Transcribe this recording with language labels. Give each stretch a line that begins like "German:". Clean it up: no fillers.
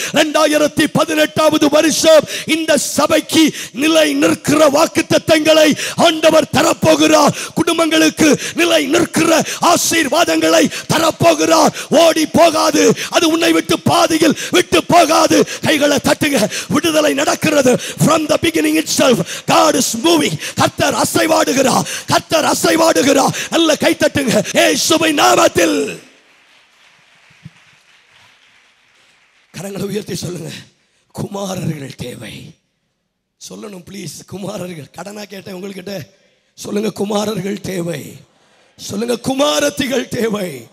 Tamil: 2018வது வருஷம் இந்த சபைக்கு நிலை நிற்கிற வாக்குத்தத்தங்களை ஆண்டவர் தரப்போகிறார். குடும்பங்களுக்கு நிலை நிற்கிற ஆசீர்வாதங்களை தரப்போகிறார். ஓடி போகாது, அது உன்னை விட்டு பாதியில் விட்டு போகாது. கைகளை தட்டுங்க. விடுதலை நடக்கிறது.
English: From the beginning itself God is moving.
Tamil: கர்த்தர் அசைவாடுகிறார், கர்த்தர் அசைவாடுகிறார். நல்ல கை தட்டுங்க இயேசுவின் நாமத்தில். கரங்களை உயர்த்தி சொல்லுங்க, குமாரர்கள் தேவை. சொல்லணும் ப்ளீஸ், குமாரர்கள். கடனா கேட்டேன் உங்கள்கிட்ட, சொல்லுங்க குமாரர்கள் தேவை, சொல்லுங்க குமாரத்திகள் தேவை.